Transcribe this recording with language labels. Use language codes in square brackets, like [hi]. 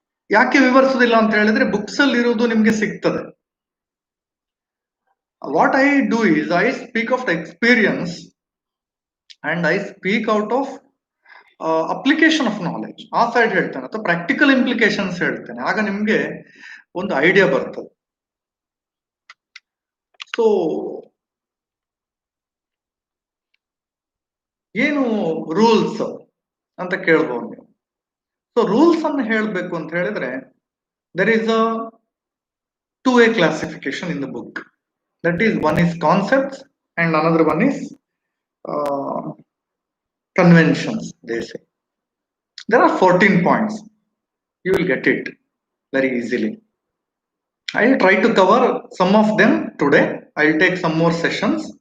[kn] ಯಾಕೆ ವಿವರಿಸುವುದಿಲ್ಲ ಅಂತ ಹೇಳಿದ್ರೆ, ಬುಕ್ಸ್ ಅಲ್ಲಿ ಇರುವುದು ನಿಮ್ಗೆ ಸಿಗ್ತದೆ. [en] What I do is I speak of the experience and I speak out of application of knowledge [kn] ಆ ಸೈಡ್ ಹೇಳ್ತೇನೆ ಅಥವಾ ಪ್ರಾಕ್ಟಿಕಲ್ ಇಂಪ್ಲಿಕೇಶನ್ಸ್ ಹೇಳ್ತೇನೆ. ಆಗ ನಿಮ್ಗೆ ಒಂದು ಐಡಿಯಾ ಬರ್ತದೆ. ಸೊ ಏನು ರೂಲ್ಸ್ ಅಂತ ಕೇಳ್ಬೋದು ನೀವು. ಸೊ ರೂಲ್ಸ್ ಅನ್ನು ಹೇಳಬೇಕು ಅಂತ ಹೇಳಿದ್ರೆ [en] There is a 2 classification in the book. That is, one is concepts and another one is conventions, they say. There are 14 points. You will get it very easily. I will try to cover some of them today. I will take some more sessions.